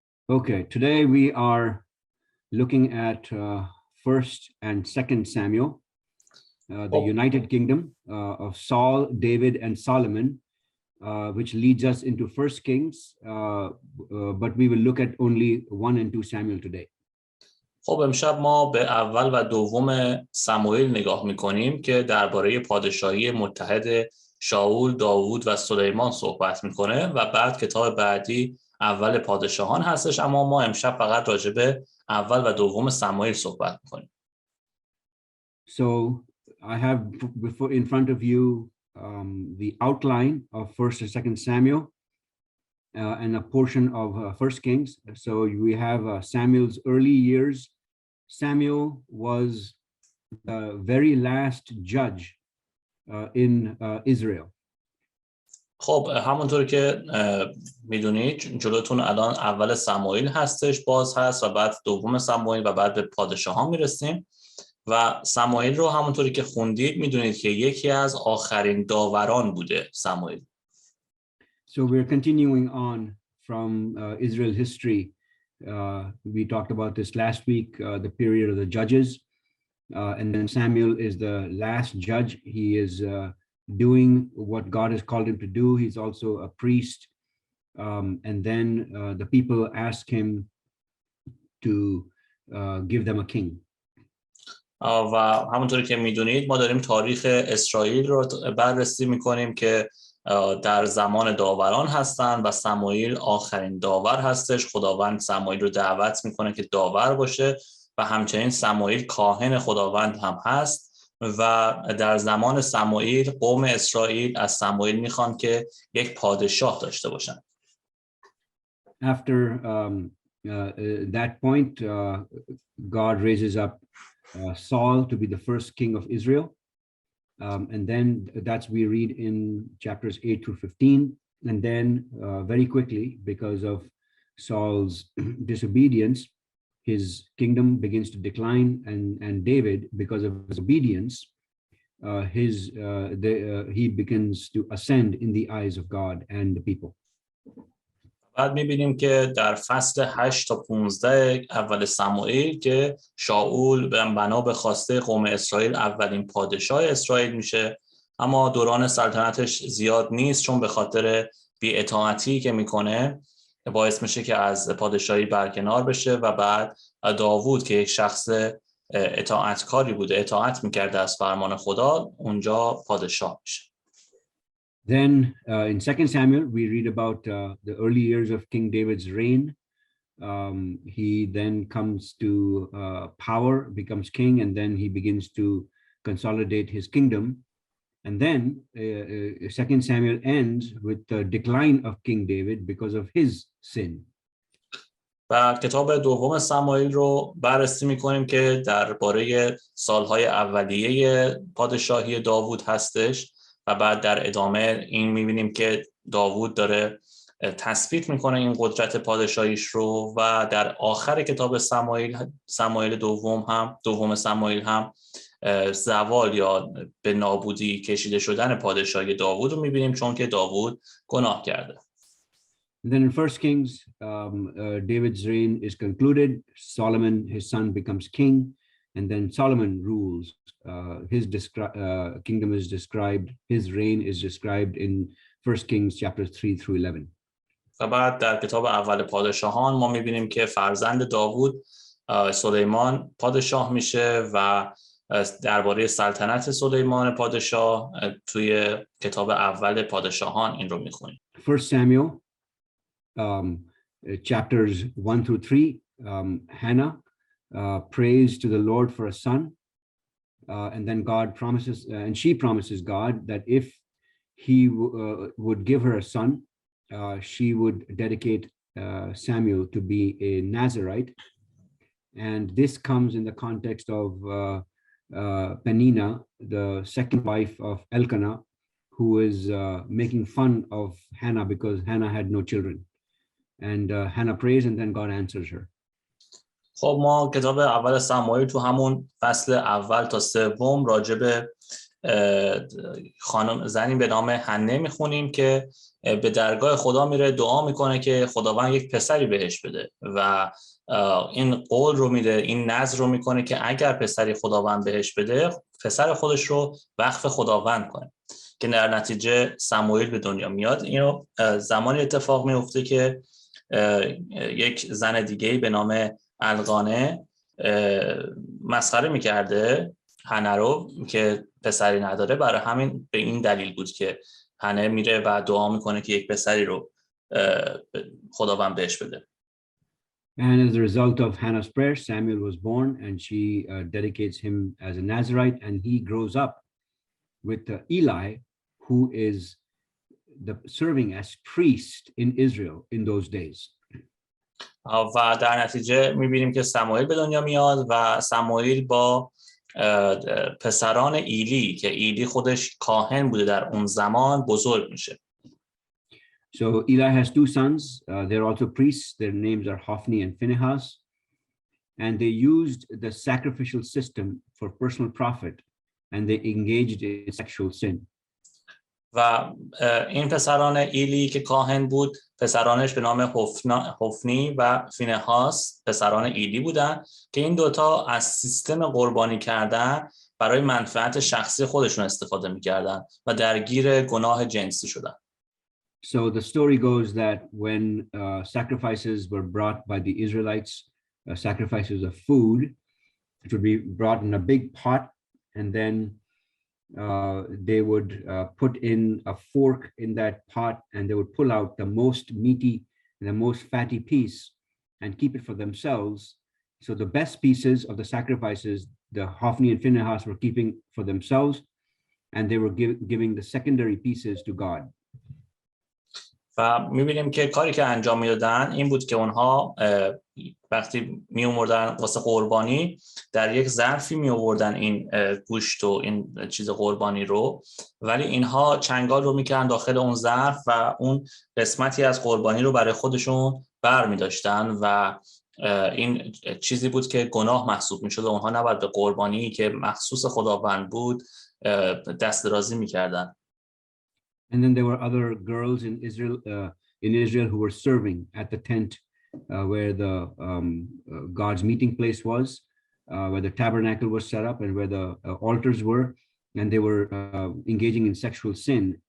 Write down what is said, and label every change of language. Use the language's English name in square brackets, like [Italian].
[English] Okay, today we are looking at First and Second Samuel, the United Kingdom of Saul, David, and Solomon, which leads us into First Kings, but we will look at only 1 and 2 Samuel today. [Persian] خب امشب ما به اول و دوم سموئیل نگاه میکنیم که درباره پادشاهی متحد شاول، داوود و سلیمان صحبت میکنه و بعد کتاب بعدی اول پادشاهان هستش، اما ما امشب فقط راجع به اول و دوم سموئیل صحبت میکنیم. [English] So I have in front of you the outline of First and Second Samuel and a portion of First Kings. So we have Samuel's early years. Samuel was the very last judge in Israel. [Persian] خب همونطور که میدونید جلوتون الان اول سموئیل هستش، باز هست و بعد دوم سموئیل و بعد به پادشاهان میرسیم و سموئیل رو همونطوری که خوندید میدونید که یکی از آخرین داوران بوده سموئیل. [English] So we're continuing on from Israel history. We talked about this last week, the period of the judges, and then Samuel is the last judge. He is doing what God has called him to do. He's also a priest, and then the people ask him to give them a king. [Persian] و همونطوری که میدونید ما داریم تاریخ اسرائیل رو بررسی میکنیم که در زمان داوران هستن و سموئیل آخرین داور هستش. خداوند سموئیل رو دعوت میکنه که داور باشه و همچنین سموئیل کاهن خداوند هم هست و در زمان سموئیل قوم اسرائیل از سموئیل میخوان که یک پادشاه داشته باشن. [English] After that point, God raises up Saul to be the first king of Israel. And then that's we read in chapters 8 through 15. And then very quickly, because of Saul's disobedience, his kingdom begins to decline. And David, because of his obedience, he begins to ascend in the eyes of God and the people. [Persian] بعد می‌بینیم که در فصل 8 تا 15 اول سموئیل که شاول بنا به خواسته قوم اسرائیل اولین پادشاه اسرائیل میشه، اما دوران سلطنتش زیاد نیست چون به خاطر بی‌اطاعتی که میکنه باعث میشه که از پادشاهی برکنار بشه و بعد داوود که یک شخص اطاعتکاری بوده، اطاعت میکرده از فرمان خدا، اونجا پادشاه میشه. [English] Then in 2 Samuel, we read about the early years of King David's reign. He then comes to power, becomes king, and then he begins to consolidate his kingdom. And then 2 Samuel ends with the decline of King David because of his sin. [Persian] و کتاب دوم سموئیل رو بررسی می‌کنیم که درباره سالهای اولیه پادشاهی داوود هستش و بعد در ادامه این می‌بینیم که داوود داره تثبیت می‌کنه این قدرت پادشاهیش رو و در آخر کتاب سموئیل دوم سموئیل هم زوال یا به نابودی کشیده شدن پادشاهی داوود رو می‌بینیم چون که داوود گناه کرده. [English] Then in 1 Kings, David's reign is concluded. Solomon, his son, becomes king, and then Solomon rules. His kingdom is described, his reign is described in 1 Kings chapters 3 through 11. [Persian] و بعد در کتاب اول پادشاهان ما می‌بینیم که فرزند داوود سلیمان پادشاه میشه و درباره سلطنت سلیمان پادشاه توی کتاب اول پادشاهان این رو می‌خونیم. [English] 1 Samuel chapters 1 through 3, Hannah prays to the Lord for a son, and then God promises, and she promises God that if he would give her a son, she would dedicate Samuel to be a Nazirite. And this comes in the context of Peninnah, the second wife of Elkanah, who is making fun of Hannah because Hannah had no children. And Hannah prays and then God answers her. [Persian] خب ما کتاب اول سموئیل تو همون فصل اول تا سوم راجع به خانم زنی به نام حنه میخونیم که به درگاه خدا میره، دعا میکنه که خداوند یک پسری بهش بده و این قول رو میده، این نذر رو میکنه که اگر پسری خداوند بهش بده، پسر خودش رو وقف خداوند کنه، که در نتیجه سموئیل به دنیا میاد. اینو زمانی اتفاق میفته که یک زن دیگه به نام الهانه مسخره میکرده حنه رو که پسری نداره. برای همین به این دلیل بود که حنه میره و دعا میکنه که یک پسری رو خداوند بهش بده. [English] And as a result of Hannah's prayer, Samuel was born, and she dedicates him as a Nazirite, and he grows up with Eli, who is serving as priest in Israel in those days. [Persian] و در نتیجه میبینیم که سموئیل به دنیا میاد و سموئیل با پسران ایلی که ایلی خودش کاهن بوده در اون زمان بزرگ میشه. [English] So Eli has two sons. They're also priests. Their names are Hophni and Phinehas. And they used the sacrificial system for personal profit, and they engaged in sexual sin. [Persian] و این پسران ایلی که کاهن بود، پسرانش به نام هوفنی و فینهاس پسران ایلی بودن که این دوتا از سیستم قربانی کردن برای منفعت شخصی خودشون استفاده می‌کردن و درگیر گناه جنسی شدن. [English] So the story goes that when sacrifices were brought by the Israelites, sacrifices of food, it would be brought in a big pot, and then they would put in a fork in that pot, and they would pull out the most meaty and the most fatty piece and keep it for themselves. So the best pieces of the sacrifices, the Hophni and Phinehas were keeping for themselves, and they were giving the secondary pieces to God. [Persian] و می‌بینیم که کاری که انجام میدادن این بود که اونها وقتی می آوردن واسه قربانی در یک ظرفی می آوردن این گوشت و این چیز قربانی رو، ولی اینها چنگال رو می‌کردن داخل اون ظرف و اون قسمتی از قربانی رو برای خودشون برمی داشتن و این چیزی بود که گناه محسوب می‌شد. اونها نباید به قربانی که مخصوص خداوند بود دست درازی می‌کردن. [English] And then there were other girls in Israel who were serving at the tent where the God's meeting place was, where the tabernacle was set up and where the altars were, and they were engaging in sexual sin.